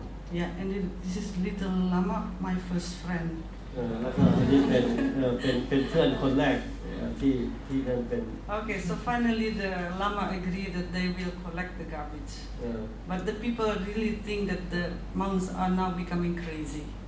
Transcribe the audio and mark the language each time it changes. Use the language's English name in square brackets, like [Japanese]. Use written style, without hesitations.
[English] Yeah, and this is Little Lama, my first friend. [Thai] แล้วก็อันนี้เป็นเพื่อนคนแรกที่นั่นเป็น [English] Okay, so finally the Lama agreed that they will collect the garbage. But the people really think that the monks are now becoming crazy.